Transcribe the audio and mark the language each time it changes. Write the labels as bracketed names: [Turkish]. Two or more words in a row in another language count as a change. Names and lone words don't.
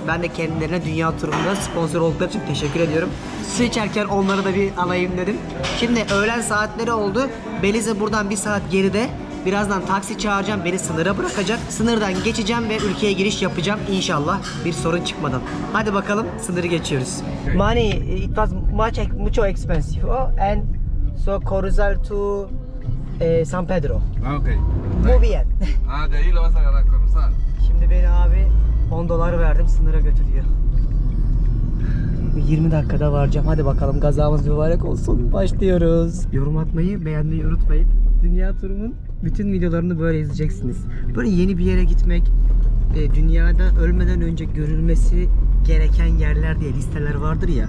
[Turkish] Ben de kendilerine dünya turunda sponsor oldukları için teşekkür ediyorum. Su içerken onları da bir alayım dedim. Şimdi öğlen saatleri oldu. Belize buradan 1 saat geride. Birazdan taksi çağıracağım, beni sınıra bırakacak. Sınırdan geçeceğim ve ülkeye giriş yapacağım inşallah bir sorun çıkmadan. Hadi bakalım, sınırı geçiyoruz. [English] Money, it was mucho expensive. And so Corozal to San Pedro. Ah, ok. [Spanish] Muy bien. Ah, de ahí lo vas a agarrar con sal. [Turkish] Şimdi beni abi 10 dolar verdim, sınıra götürüyor. 20 dakikada varacağım. Hadi bakalım, gazamız mübarek olsun. Başlıyoruz. Yorum atmayı, beğenmeyi unutmayın. Dünya turumun bütün videolarını böyle izleyeceksiniz. Böyle yeni bir yere gitmek, dünyada ölmeden önce görülmesi gereken yerler diye listeler vardır ya.